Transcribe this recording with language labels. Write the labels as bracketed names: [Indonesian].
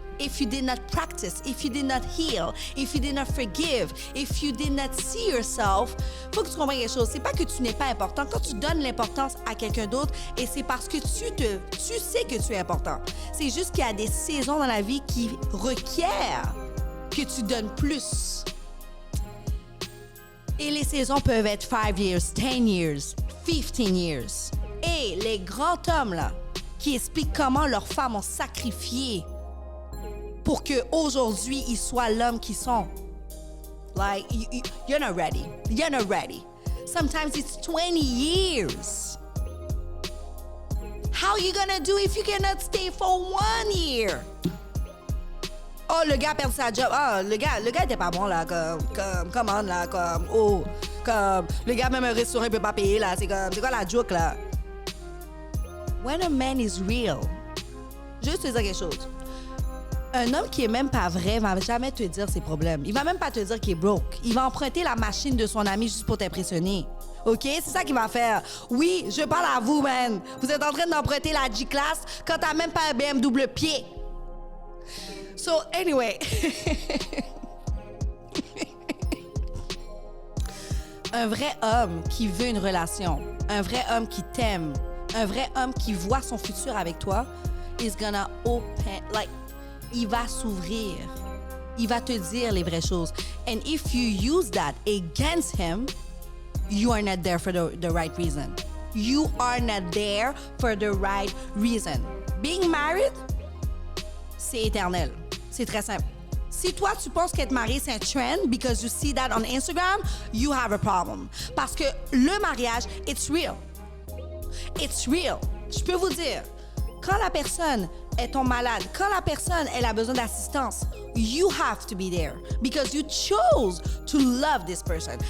[English] If you did not practice, if you did not heal, if you did not forgive, if you did not see yourself, [French] faut que tu comprennes quelque chose. C'est pas que tu n'es pas important. Quand tu donnes l'importance à quelqu'un d'autre, et c'est parce que tu sais que tu es important. C'est juste qu'il y a des saisons dans la vie qui requièrent que tu donnes plus. Et les saisons peuvent être [English] 5 years, 10 years, 15 years. [French] Et les grands hommes, là, qui expliquent comment leurs femmes ont sacrifié pour qu'aujourd'hui, ils soient l'homme qu'ils sont. [English] Like, you're not ready. You're not ready. Sometimes it's 20 years. How are you gonna do if you cannot stay for 1 year? [French] Oh, le gars a perdu sa job. Ah, le gars était pas bon, là, comme, là, comme, le gars, même un restaurant, il peut pas payer, là. C'est quoi la joke, là? [English] When a man is real, [French] juste te dire quelque chose. Un homme qui est même pas vrai va jamais te dire ses problèmes. Il va même pas te dire qu'il est broke. Il va emprunter la machine de son ami juste pour t'impressionner. OK? C'est ça qu'il va faire. Oui, je parle à vous, man. Vous êtes en train d'emprunter la G-Class quand t'as même pas un BMW pied. [English] So, anyway. [French] Un vrai homme qui veut une relation, un vrai homme qui t'aime, un vrai homme qui voit son futur avec toi, [English] is gonna open, like, [French] il va s'ouvrir. Il va te dire les vraies choses. And if you use that against him, you are not there for the right reason. You are not there for the right reason. [English] Being married, [French] c'est éternel. [English] C'est très simple. [French] Si toi, tu penses qu'être marié, c'est un trend [English] because you see that on Instagram, you have a problem. [French] Parce que le mariage, [English] it's real. It's real. [French] Je peux vous dire, quand la personne est ton malade, quand la personne elle a besoin d'assistance, [English] you have to be there because you chose to love this person.